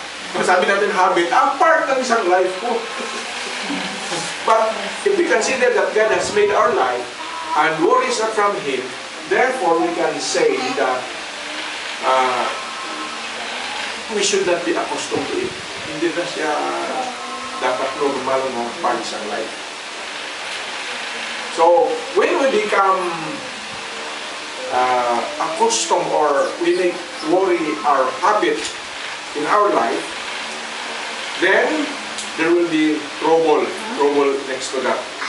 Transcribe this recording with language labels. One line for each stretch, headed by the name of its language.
Filipino: Kung sabi natin habit, ang part ng isang life ko.
English: But if we consider that God has made our life and worry is not from Him, therefore we can say that we should not be accustomed to it.
Filipino: Hindi na siya dapat normal na part sa life.
English: So, when we become accustomed or we make worry our habit in our life, then there will be trouble next to that.